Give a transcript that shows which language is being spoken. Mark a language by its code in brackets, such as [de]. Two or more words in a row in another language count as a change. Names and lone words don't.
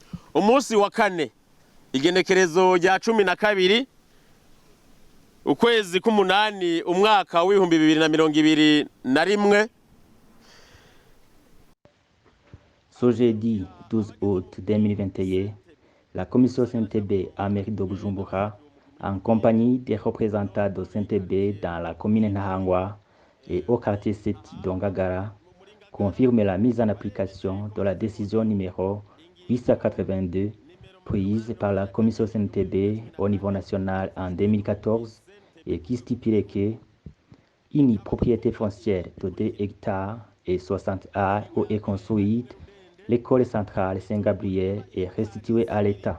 [rn] umunsi wa kane igenekerezo rya 12 ukwezi k'umunani umwaka w'ibihumbi 2021. [fr] Ce jeudi 12 août 2021, la commission CNTB à mairie de Bujumbura, en compagnie des représentants de CNTB dans la commune Nahangwa et au quartier 7 d'Ongagara, confirme la mise en application de la décision numéro 882 prise par la commission CNTB au niveau national en 2014 et qui stipulait que une propriété foncière de 2 hectares et 60 A où est construite l'école centrale Saint-Gabriel est restituée à l'État.